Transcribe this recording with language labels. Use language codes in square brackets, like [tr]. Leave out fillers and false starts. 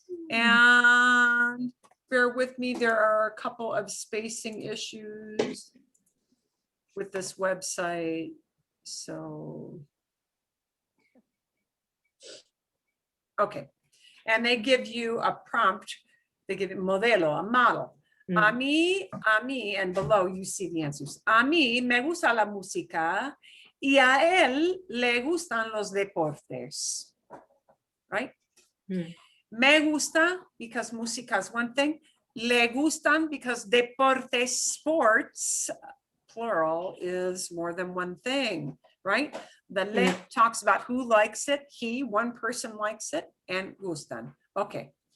[en] And bear with me, there are a couple of spacing issues with this website. So, okay. And they give you a prompt. They give you modelo, a model. [es] A mí, [en] and below you see the answers. [es] A mí me gusta la música y a él le gustan los deportes. [en] Right? [es] Me gusta [en] because música is one thing. [es] Le gustan [en] because deportes, sports, plural, is more than one thing, right? The le talks about who likes it. He, one person likes it, and gustan. Okay.